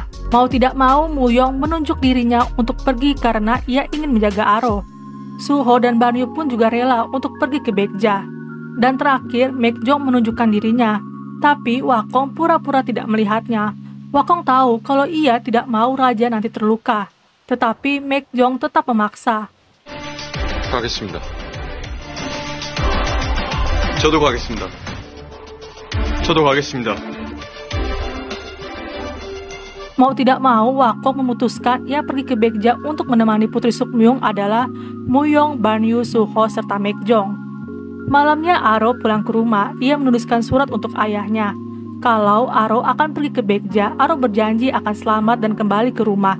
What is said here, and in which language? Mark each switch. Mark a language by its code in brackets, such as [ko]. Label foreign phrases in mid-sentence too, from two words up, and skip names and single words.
[id] Mau tidak mau, Muyong menunjuk dirinya untuk pergi karena ia ingin menjaga Aro. Suho dan Banyu pun juga rela untuk pergi ke Baekja. Dan terakhir, Maekjong menunjukkan dirinya. Tapi Wakong pura-pura tidak melihatnya. Wakong tahu kalau ia tidak mau raja nanti terluka. Tetapi Maekjong tetap memaksa. [ko] 가겠습니다. 저도 가겠습니다. 저도 가겠습니다. [id] Mau tidak mau, Wakong memutuskan ia pergi ke Baekja untuk menemani Putri Sukmyung adalah Muyong, Banyu, Suho, serta Maekjong. Malamnya Aro pulang ke rumah, ia menuliskan surat untuk ayahnya. Kalau Aro akan pergi ke Baekja, Aro berjanji akan selamat dan kembali ke rumah.